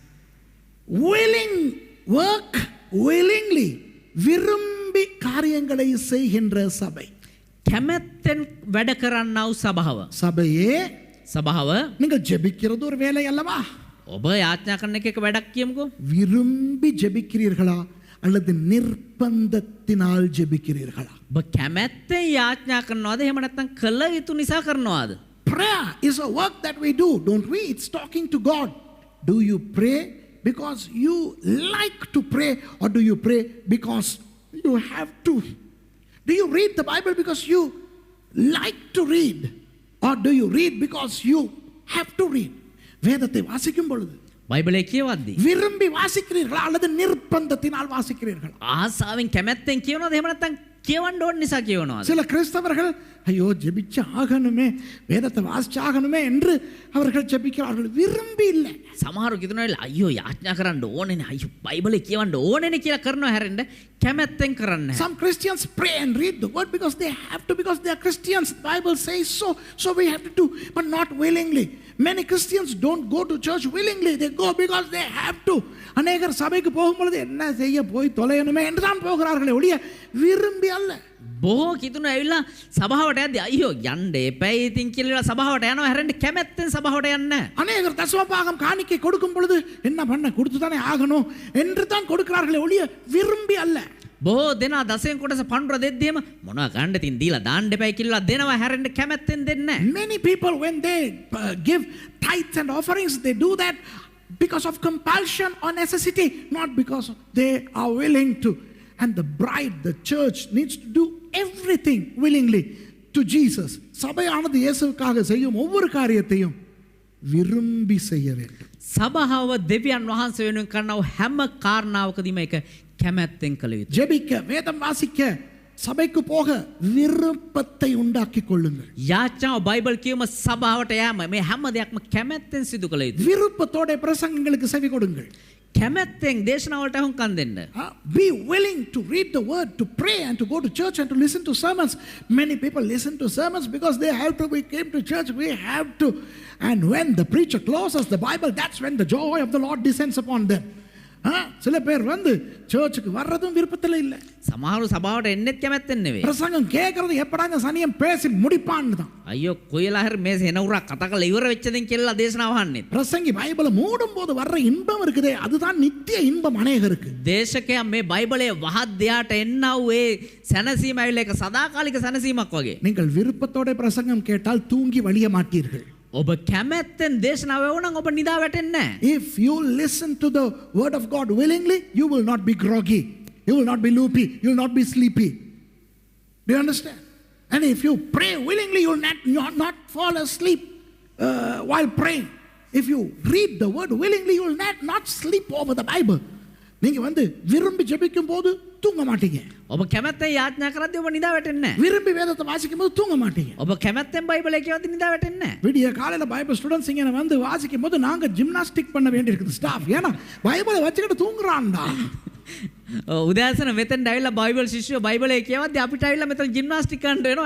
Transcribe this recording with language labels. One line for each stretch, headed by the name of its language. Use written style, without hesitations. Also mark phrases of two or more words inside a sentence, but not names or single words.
English: Willing work willingly.
Tamil: விரும்பி காரியங்களை செய்கின்ற சபை.
Sinhala: කැමැත්තෙන් වැඩ කරන්නව සභාව.
Tamil: சபையே
Sinhala: සභාව
Tamil: நீங்கள் ஜெபிக்கிறது ஒரு வேலை அல்லவா?
Sinhala: ඔබ යාඥා කරන එක වැඩක් කියමුකෝ.
Tamil: விரும்பி ஜெபிக்கிறீர்களா அல்லது நிர்பந்தத்தினால் ஜெபிக்கிறீர்களா?
Sinhala: ඔබ කැමැත්තෙන් යාඥා කරනවද එහෙම නැත්නම් කළ යුතු නිසා කරනවද?
English: Prayer is a work that we do, don't we? It's talking to God. Do you pray because you like to pray or do you pray because you have to? Do you read the Bible because you like to read or do you read because you have to read?
Tamil: வேதத்தை வாசிக்கும் பொழுது
Sinhala: බයිබලයේ කියවද්දී
Tamil: விரும்பி வாசிக்கிறீர்களா அல்லது நிர்பந்தத்தினால் வாசிக்கிறீர்களா?
Sinhala: ආසාවෙන් කැමැත්තෙන් කියවනවද එහෙම නැත්නම් කියවන්න ඕන නිසා කියවනවද?
Tamil: சில கிறிஸ்தவர்கள் ஐயோ ஜெபிச்சு ஆகணுமே வேதத்தை வாசிச்சு ஆகணுமே என்று அவர்கள் ஜெபிக்கிறார்கள். விரும்பி இல்லை.
Sinhala: සමහරු කිතුනවා අයියෝ යාඥා කරන්න ඕනේනේ අයියෝ බයිබලේ කියවන්න ඕනේනේ කියලා කරනවා හැරෙන්න කැමැත්තෙන් කරන්නේ නැහැ.
English: Some Christians pray and read the word because they have to, because they are Christians. The Bible says so, so we have to do, but not willingly. Many Christians don't go to church willingly. They go because they have to.
Tamil: அநேகர் சபைக்கு போகும்பொழுது என்ன செய்ய போய் தொலையணுமே என்று தான் போகிறார்களே ஒழிய விரும்பி அல்ல.
Sinhala: බොහෝ කිතුන ඇවිල්ලා සභාවට යද්දී අයියෝ යන්න එපැයි ඉතින් කියලා සභාවට යනවා හැරෙන්න කැමැත්තෙන් සභාවට යන්නේ නැහැ.
Tamil: அநேகர் தசமபாகம் காணிக்கை கொடுக்கும் பொழுது என்ன பண்ண கொடுத்து தானே ஆகணும் என்று தான் கொடுக்கிறார்களே ஒழிய விரும்பி அல்ல.
Sinhala: බොහෝ දෙනා දසයෙන් කොටස පඬුර දෙද්දීම මොනවා ගන්න තින් දීලා දාන්න එපැයි කියලා දෙනවා හැරෙන්න කැමැත්තෙන් දෙන්නේ නැහැ.
English: Many people when they give tithes and offerings they do that because of compulsion or necessity, not because they are willing to. And the bride, the church needs to do everything willingly to Jesus.
Tamil: சபையானது இயேசுவுக்காக செய்யும் ஒவ்வொரு காரியத்தையும் விரும்பி செய்ய வேண்டும்.
Sinhala: සභාව දෙවියන් වහන්සේ වෙනුවෙන් කරනව හැම කාරණාවකදීම ඒක කැමැත්තෙන් කළ යුතුයි.
Tamil: ஜெபிக்க வேதம் வாசிக்க சபைக்கு போக விருப்பத்தை உண்டாக்கிக் கொள்ளுங்கள்.
Sinhala: යාඥාව බයිබල් කියවම සභාවට යෑම මේ හැම දෙයක්ම කැමැත්තෙන් සිදු කළ යුතුයි.
Tamil: விருப்பத்தோட பிரசங்கங்களுக்கு செவி கொடுங்கள்.
Sinhala: කැමැත්තෙන් දේශනාවලට අහුම්කම් දෙන්න.
English: Be willing to read the word, to pray and to go to church and to listen to sermons. Many people listen to sermons because they have to. We came to church, we have to. And when the preacher closes the Bible, that's when the joy of the Lord descends upon them.
Tamil: சில பேர் வந்து சர்ச்சுக்கு வர்றதும் விருப்பத்தில் இல்லை.
Sinhala: සමහරු සභාවට එන්නෙත් කැමැත්තෙන් නෙවෙයි.
Tamil: பிரசங்கம் கேட்கறது எப்படா இந்த சனியன் பேசி முடிப்பான்னு தான்.
Sinhala: අයියෝ කොයිලා හරි මේ සෙනවුරක් කතා කරලා ඉවර වෙච්ච දෙන් කියලා දේශනාව අහන්නේ.
Tamil: பிரசங்கி பைபிளை மூடும் போது வர்ற இன்பம் இருக்குதே, அதுதான் நித்திய இன்பம் அநேகருக்கு.
Sinhala: දේශකයා මේ බයිබලයේ වහත් දෙයාට එන්නා වූ ඒ සැනසීම ඇවිල්ලා ඒක සදාකාලික සැනසීමක් වගේ.
Tamil: நீங்கள் விருப்பத்தோட பிரசங்கம் கேட்டால் தூங்கி வழிய மாட்டீர்கள்.
Sinhala: ඔබ කැමැත්තෙන් දේශනාව ඇහුවනම් ඔබ නිදා වැටෙන්නේ නැහැ.
English: If you listen to the word of God willingly, you will not be groggy, you will not be loopy, you will not be sleepy. Do you understand? And if you pray willingly, you will not fall asleep while praying. If you read the word willingly, you will not sleep over the Bible.
Tamil: நீங்க வந்து விரும்பி ஜெபிக்கும் போது தூங்க மாட்டீங்க.
Sinhala: ඔබ කැමැත්තෙන් යාඥා කරද්දී ඔබ නිදා වැටෙන්නේ නැහැ.
Tamil: விரும்பி வேதத்தை வாசிக்கும் போது தூங்க மாட்டீங்க.
Sinhala: ඔබ කැමැත්තෙන් බයිබලය කියවද්දී නිදා වැටෙන්නේ නැහැ.
Tamil: விடிய காலையில
English: Bible students
Tamil: இங்க வந்து வாசிக்கும் போது நாங்க ஜிம்னாஸ்டிக் பண்ண வேண்டியிருக்குது ஸ்டாஃப். ஏன்னா பைபிளை வச்சுக்கிட்டு தூங்குறான்டா.
Sinhala: උදෑසන මෙතෙන් ඇවිල්ලා බයිබල් ශිෂ්‍යෝ බයිබලය කියවද්දී අපිට ඇවිල්ලා මෙතන ජිම්නාස්ටික් කරන්න වෙනවා.